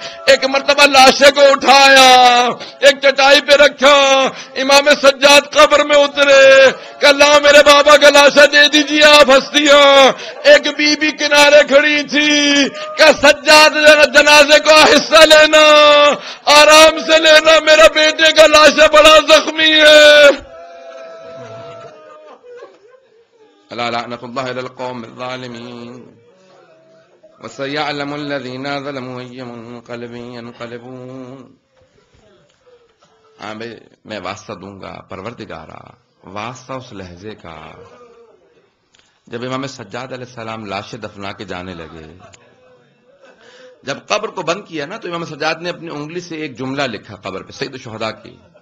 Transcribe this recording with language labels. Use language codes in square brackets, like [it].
[ur] ایک مرتبہ لاشے کو اٹھایا، ایک چٹائی پہ رکھا، امام سجاد قبر میں اترے کہ اللہ میرے بابا کا لاشا دے دیجیے آپ ہستیاں. ایک بی بی کنارے کھڑی تھی کہ سجاد جنازے کو حصہ لینا، آرام سے لینا، میرا بیٹے کا لاشا بڑا زخمی ہے. [ar] الا لعنت اللہ علی القوم الظالمین وسيعلم الذين ظلموا أي منقلب ينقلبون. [ur] ہاں بھائی میں واسطہ دوں گا پروردگارا، واسطہ اس لہجے کا. جب امام سجاد علیہ السلام لاشیں دفنا کے جانے لگے، جب قبر کو بند کیا نا تو امام سجاد نے اپنی انگلی سے ایک جملہ لکھا قبر پہ سید الشہداء کی.